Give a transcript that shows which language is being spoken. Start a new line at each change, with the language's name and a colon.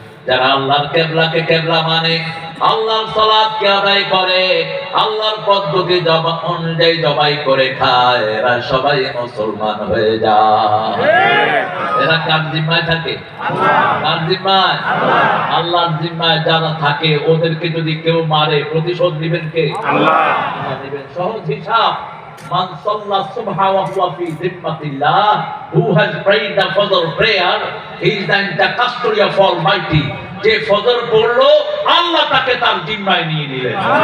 Bangla: যারা আল্লাহর কিবলাকে কিবলা মানে, আল্লাহর সালাতকে আদায় করে, আল্লাহর পদ্ধতি অনুযায়ী জবাই করে খায়, এরা সবাই মুসলমান হয়ে যায়। এরা কার জিম্মায় থাকে? কার জিম্মায়? আল্লাহর জিম্মায় যারা থাকে ওদেরকে যদি কেউ মারে প্রতিশোধ দিবেন কে? আল্লাহ দিবেন। সহজ হিসাব।
Arabic: Man salla subha wa huwa fi zimmatillah,
English: who has prayed the fajr prayer, he is in the custody of Almighty.
Bangla: যে ফজর পড়লো আল্লাহ তাকে তার জিম্মায় নিয়ে নিলেন।